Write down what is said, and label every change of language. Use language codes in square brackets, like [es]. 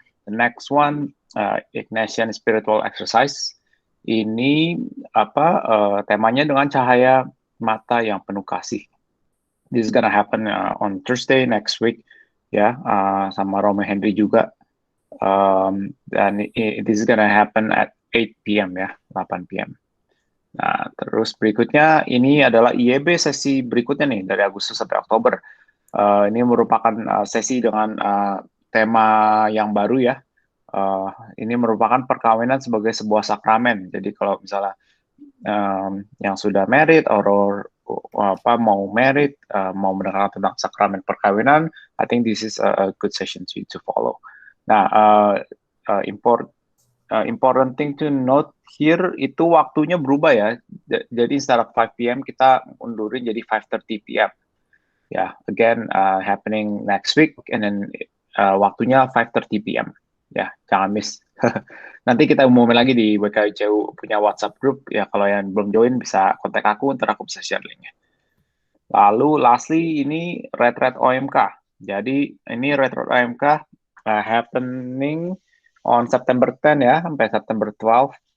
[en] The next one, Ignatian Spiritual Exercise. [id] Ini temanya dengan cahaya mata yang penuh kasih. [en] This is gonna happen on Thursday next week, [id] ya, sama Romo Henry juga. Dan [en] this is gonna happen at 8 p.m. ya, 8 p.m. [id] Nah, terus berikutnya ini adalah IEB sesi berikutnya nih dari Agustus sampai Oktober. Ini merupakan sesi dengan tema yang baru ya. Ini merupakan perkawinan sebagai sebuah sakramen. Jadi kalau misalnya yang sudah [en] married or [id] mau married, mau mendengar tentang sakramen perkawinan, [en] I think this is a good session to follow. [id] Nah, [en] important thing to note here [id] itu waktunya berubah ya. Jadi [en] instead of [id] 5 p.m. kita undurin jadi 5:30 p.m. [en] Ya, again happening next week and then [id] waktunya [en] 5:30 p.m. [id] Ya, jangan miss. Nanti kita umumin lagi di WKICU punya WhatsApp group ya. Kalau yang belum join bisa kontak aku, ntar aku bisa share linknya. Lalu [en] lastly [id] ini retreat OMK. Jadi ini retreat OMK [en] happening on September 10 [id] ya sampai September 12.